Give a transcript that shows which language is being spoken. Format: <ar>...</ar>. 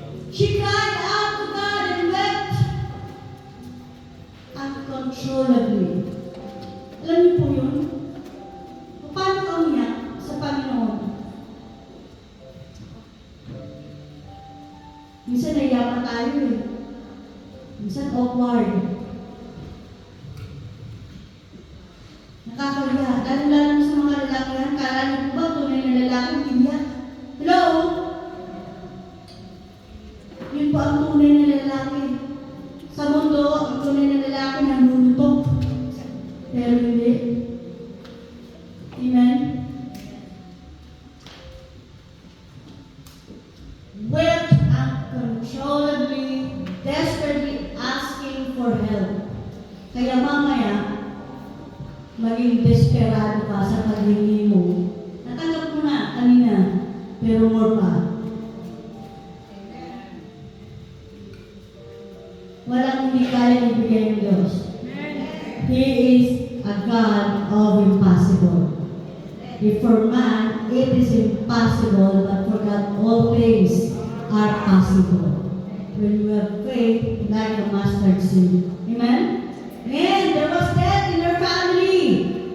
<en>She cried out to God and wept uncontrollably.</en> <tl>Alam niyo po yun? Paano ka umiyak sa Panginoon? Minsan naiyaman tayo eh. Minsan awkward. Nakakahiya. Lalo sa mga lalakihan, kala niyo po ba tunay na lalaki, iyak? Hello? Yun po ang tunay na lalaki. Sa mundo, ang tunay na lalaki nanunutok. Pero hindi. Amen?</tl> <en>Wept uncontrollably, desperately asking for help.</en> <tl>Kaya mamaya, maging desperado ka sa paghingi mo. Natanggap mo na kanina, pero more pa. Walang hindi kaya ibigay ng Diyos.</tl> <en>He is a God of impossible. If for man it is impossible, but for God all things are possible. When you have faith like a mustard seed. Amen? And there was death in her family.</en>